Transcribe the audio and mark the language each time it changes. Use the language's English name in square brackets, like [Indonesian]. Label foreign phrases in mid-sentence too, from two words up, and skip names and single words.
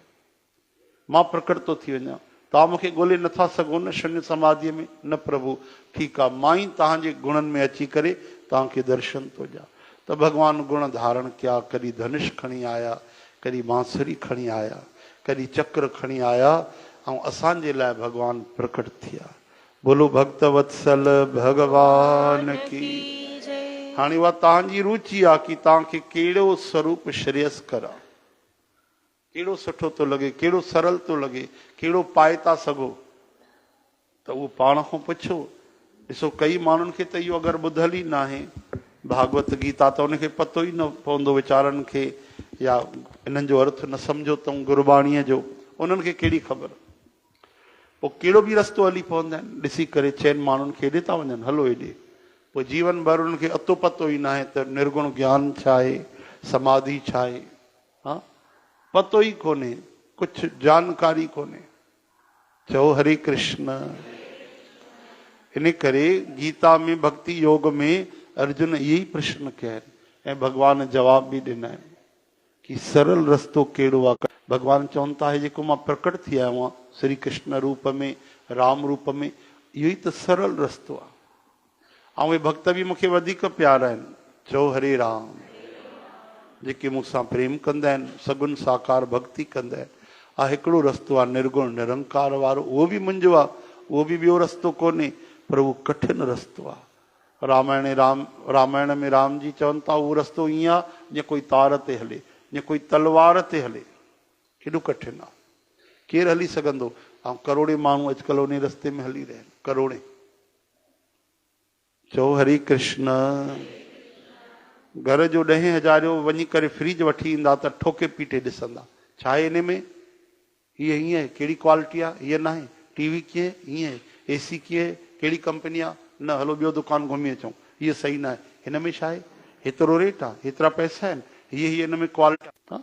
[Sindhi] मां प्रकट थो थी वञा, तव्हां मूंखे ॻोल्हे नथा सघो न शून्य समाधिअ में, न प्रभु ठीकु आहे, मां ई तव्हांजे गुणनि में अची करे तव्हांखे दर्शन थो ॾियां। त भॻवानु गुण धारण कया, कॾहिं धनुष खणी आया, कॾहिं बांसुरी खणी आया, कॾहिं चक्र खणी आया, ऐं असांजे लाइ भॻवानु प्रकट थिया। [Hindi] बोलो भक्त वत्सल भगवान की जय। [Sindhi] हाणे उहा तव्हांजी रुचि आहे कि तव्हांखे कहिड़ो स्वरूप श्रेयस्कर आहे, कहिड़ो सुठो थो लॻे, कहिड़ो सरल थो लॻे, कहिड़ो पाए था सघो, त उहो पाण खां पुछो। ॾिसो कई माण्हुनि खे त इहो अगरि ॿुधल ई न आहे भागवत गीता, त उनखे पतो ई न पवंदो वीचारनि खे, या इन्हनि जो अर्थ न सम्झो अथऊं गुरबाणीअ जो, उन्हनि खे कहिड़ी ख़बर। पोइ कहिड़ो बि रस्तो हली पवंदा आहिनि, ॾिसी करे चइनि माण्हुनि खे हेॾे था वञनि, हलो हेॾे। पोइ जीवन भर उन्हनि खे अतो पतो ई न आहे त निर्गुण ज्ञान छा आहे, समाधि छा आहे। हा, पतो ई कोन्हे, कुझु जानकारी कोन्हे। चओ हरे कृष्ण। इन करे गीता में भक्ति योग में अर्जुन इहे ई प्रश्न कया आहिनि ऐं भॻवान जवाब बि ॾिना आहिनि कि सरल रस्तो कहिड़ो आहे। भॻवानु चवनि था हे जेको मां प्रकट थी आयो आहियां श्री कृष्ण रूप में, राम रूप में, इहो ई त सरल रस्तो आहे। ऐं उहे भक्त बि मूंखे वधीक प्यारा आहिनि। चओ हरे राम। जेके मूंसां प्रेम कंदा आहिनि, सगुन साकार भक्ति कंदा आहिनि। हिकिड़ो रस्तो आहे निर्गुण निरंकार वारो, उहो बि मुंहिंजो आहे, उहो बि ॿियो रस्तो कोन्हे, पर उहो कठिन रस्तो आहे। रामायण में राम जी चवनि था उहो रस्तो ईअं आहे जीअं कोई तार ते हले, जीअं कोई तलवार ते हले, केॾो कठिन आहे, केरु हली सघंदो। ऐं करोड़े माण्हू अॼुकल्ह उन रस्ते में हली रहिया आहिनि, करोड़े। चओ हरे कृष्ण। घर जो 10,000 जो वञी करे फ्रिज वठी ईंदा त ठोके पीटे ॾिसंदा, छा आहे इन में, हीअ हीअं कहिड़ी क्वालिटी आहे, हीअ न आहे, टीवी कीअं ईअं, एसी कीअं, कहिड़ी कंपनी आहे, न हलो ॿियो दुकान घुमी अचूं, इहो सही न आहे। हिन में छा आहे, हेतिरो रेट आहे, हेतिरा पैसा आहिनि, हीअ हिन में क्वालिटी आहे।